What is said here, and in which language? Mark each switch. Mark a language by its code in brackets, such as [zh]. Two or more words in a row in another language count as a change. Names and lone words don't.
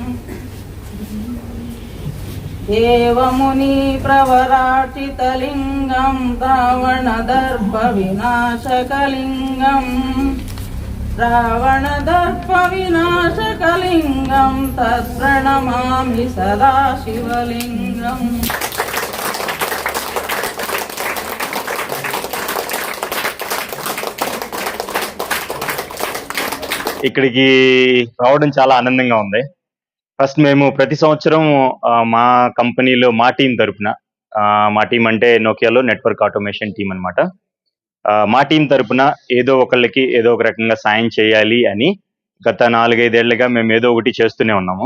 [sa] देवमुनि प्रवराचितलिंगम रावणदर्प विनाशकलिंगम रावणदर्पविनाशकलिंगं तत्प्रणमामि सदा शिवलिंगम्. [te] ఇక్కడికి రావడం చాలా ఆనందంగా ఉంది. ఫస్ట్ మేము ప్రతి సంవత్సరం మా కంపెనీలో మా టీం తరపున, మా టీం అంటే నోకియాలో [en] network automation team [te] అన్నమాట, మా టీం తరపున ఏదో ఒకళ్ళకి ఏదో ఒక రకంగా సాయం చేయాలి అని గత 4-5 ఏళ్లుగా మేము ఏదో ఒకటి చేస్తూనే ఉన్నాము.